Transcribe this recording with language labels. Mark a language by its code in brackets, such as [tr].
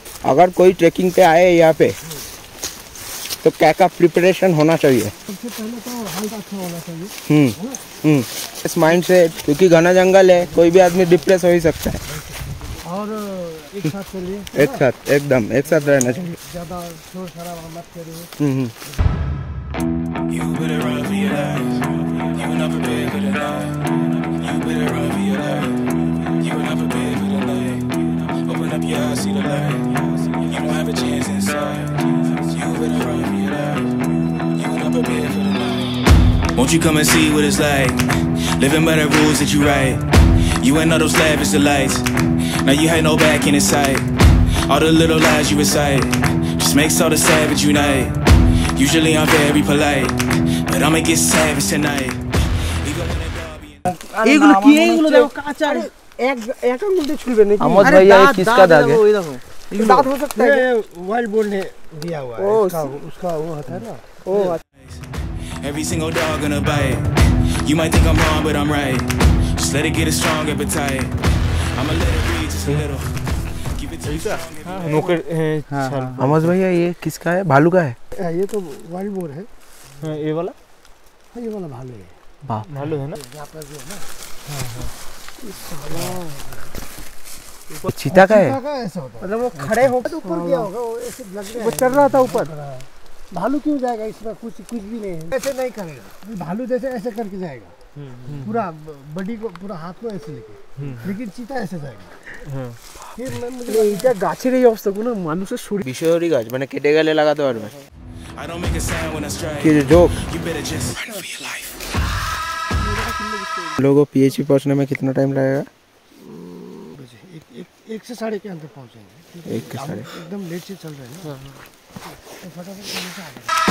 [hi] अगर कोई ट्रेकिंग पे आए यहाँ पे तो क्या क्या प्रिपरेशन होना चाहिए? सबसे पहले तो हेल्थ अच्छा होना चाहिए। इस माइंड से, क्योंकि घना जंगल है, कोई भी आदमी डिप्रेस हो ही सकता है। और एक साथ करिए, एक साथ, एकदम एक साथ रहना चाहिए। ज़्यादा शोर शराबा मत करिए। [en] You better run for your life. You were not prepared for the night. You better run for your life. You were not prepared for the night. Open up your eyes, see the light. You don't have a chance inside. You better run for your life. You were not prepared for the night. Won't you come and see what it's like? Living by the rules that you write. You ain't know those lavish delights. Now you had no back in sight. All the little lies you recite just makes all the savage unite. Usually I'm very polite, but I'ma get savage tonight. Even when the dog be [bn] এইগুলো কি? এইগুলো দেখো কাঁচা, এক আঙুল দিয়ে ছুলবে নাকি? [hi] अमोश भैया, ये किसका दाग है? दांत हो सकता है। वाइल्ड बोर्ड ने दिया हुआ है। उसका वो होता है ना। [en] every single dog gonna bite. You might think I'm wrong, but I'm right. Just let it get a strong appetite. I'ma let it breathe just a little. Keep it to the strong appetite. [hi] Amosh भैया, ये किसका है? भालू का है? ये तो wild board है। ये वाला? हाँ, ये वाला भालू है। भालू है ना? यहाँ पर जो है ना, चीता का है? चीता का ऐसा होता है। मतलब वो खड़े होकर ऊपर गया होगा, वो ऐसे लग रहा है। वो चढ़ रहा था ऊपर। भालू क्यों जाएगा इसमें? कुछ भी नहीं है। ऐसे नहीं करेगा भालू, जैसे ऐसे करके जाएगा पूरा बॉडी को, पूरा हाथ को ऐसे लेके, लेकिन चीता ऐसे जाएगा। [bn] এইটা গাছের এই অবস্থা, কোনো মানুষের শরীর বিষয়রি গাছ মানে কেটে গেলে লাগাতে পারবে। [en] I don't make a sound when I strike. [hi] कि joke [en] You better just run for your life. [hi] लोगों को पीएचई पहुंचने में कितना टाइम लगेगा? एक से साढ़े के अंदर पहुंचेंगे। एक के साढ़े। एकदम लेट से चल रहे हैं ना, तो फटाफट चलने से आगे।